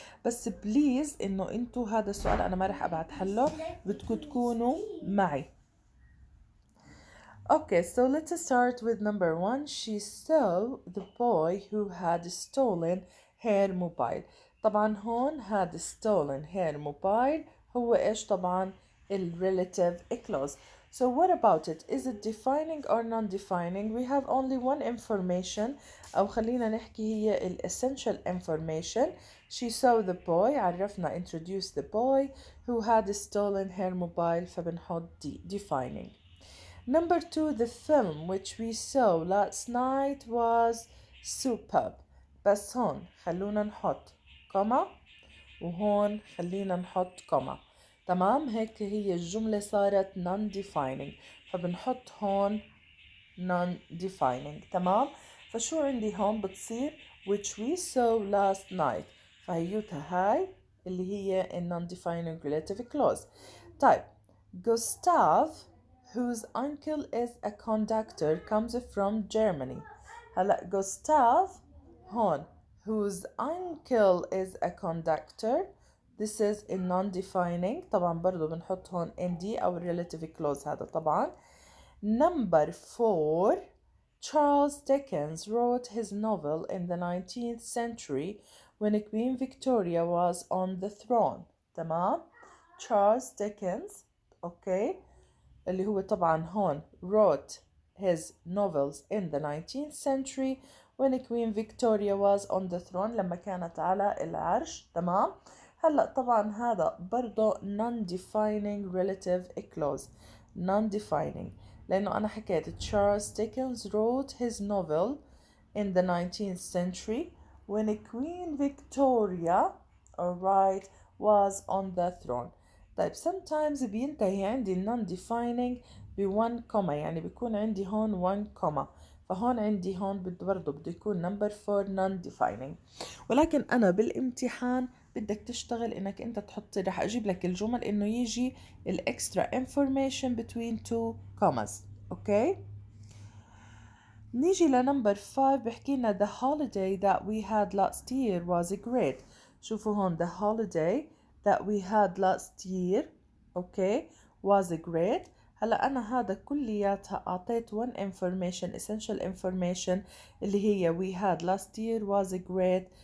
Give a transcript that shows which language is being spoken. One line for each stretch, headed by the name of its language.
Arabic: بس بليز إنه أنتوا هذا السؤال أنا ما رح أبعت حله، بدكم تكونوا معي.
English: Okay, so let's start with number 1. She saw the boy who had stolen her mobile.
Arabic: طبعا هون
English: had stolen her mobile
Arabic: هو إيش طبعا
English: relative clause. So what about it? Is it defining or non-defining? We have only one information
Arabic: أو خلينا نحكي هي
English: essential information. She saw the boy.
Arabic: عرفنا
English: introduce the boy who had stolen her mobile
Arabic: فبنحط
English: defining. Number two, the film which we saw last night was superb.
Arabic: بس هون خلونا نحط كوما وهون خلينا نحط كوما. تمام، هيك هي الجملة صارت non-defining فبنحط هون non-defining. تمام، فشو عندي هون بتصير
English: which we saw last night
Arabic: فهيوتها هاي اللي هي
English: non-defining relative clause.
Arabic: طيب
English: Gustav whose uncle is a conductor comes from Germany.
Arabic: هلا
English: Gustav
Arabic: هون
English: whose uncle is a conductor, this is a non-defining.
Arabic: طبعا برضو بنحط هون nd أو
English: relative clause
Arabic: هذا طبعا.
English: Number 4, Charles Dickens wrote his novel in the 19th century when Queen Victoria was on the throne.
Arabic: تمام،
English: Charles Dickens okay
Arabic: اللي هو طبعا هون
English: wrote his novels in the 19th century when Queen Victoria was on the throne
Arabic: لما كانت على العرش. تمام، هلأ طبعا هذا برضو
English: non-defining relative clause non-defining
Arabic: لأنه أنا حكيت
English: Charles Dickens wrote his novel in the 19th century when Queen Victoria alright was on the throne.
Arabic: طيب sometimes بينتهي عندي non-defining ب1 comma يعني بيكون عندي هون 1 comma فهون عندي هون برضه بده يكون number 4 non-defining. ولكن أنا بالامتحان بدك تشتغل إنك أنت تحطي رح أجيب لك الجمل إنه يجي
English: extra information between 2 commas. okay
Arabic: نيجي لنمبر 5 بحكي لنا
English: the holiday that we had last year was great.
Arabic: شوفوا هون
English: the holiday that we had last year okay was great.
Arabic: هلا أنا هذا كلياتها أعطيت
English: one information essential information
Arabic: اللي هي
English: we had last year was great.